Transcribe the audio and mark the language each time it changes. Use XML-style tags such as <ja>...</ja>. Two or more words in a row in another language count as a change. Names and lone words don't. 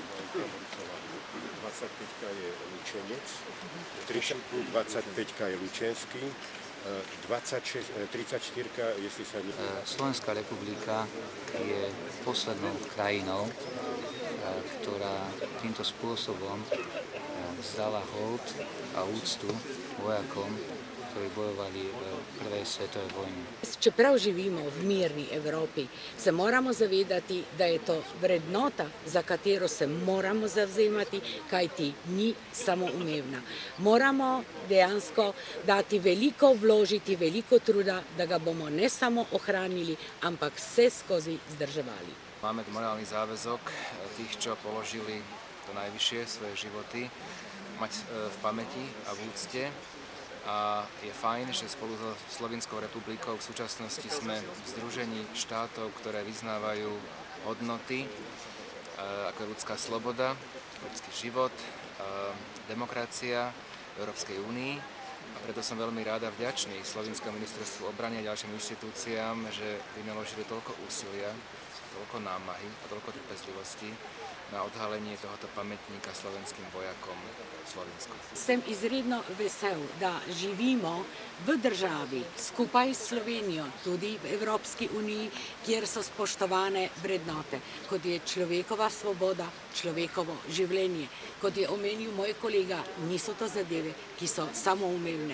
<sk>25 je Lučenec, 25 je Lučenský, 34, jestli sa nie... Slovenská republika je poslednou krajinou, ktorá týmto spôsobom vzdala hold a úctu vojakom, ktorí bojovali v prvej svetovej vojni.</sk> <sl>Čeprav živimo v mirni Evropi, se moramo zavedati, da je to vrednota, za katero se moramo zavzemati, kajti ni samoumevna. Moramo dejansko dati veliko, vložiti veliko truda, da ga bomo ne samo ohranili, ampak vse skozi zdrževali.</sl> <sk>Máme morálny záväzok tých, čo položili to najvyššie svoje životy, mať v pamäti a v úcte. A je fajn, že spolu so Slovinskou republikou v súčasnosti sme v združení štátov, ktoré vyznávajú hodnoty, ako je ľudská sloboda, ľudský život, demokracia v Európskej únii. A preto som veľmi rád a vďačný Slovinskému ministerstvu obrany a ďalším inštitúciám, že vynaložili toľko úsilia, toľko námahy a toľko trpezlivosti na odhalenie tohoto pamätníka slovenským vojakom v Slovensku.</sk> <sl>Sem izredno vesel, da živimo v državi skupaj s Slovenijo, tudi v Evropski uniji, kjer so spoštovane vrednote, kot je človekova svoboda, človekovo življenje. Kot je omenil moj kolega, niso to zadeve, ki so samoumevne.</sl>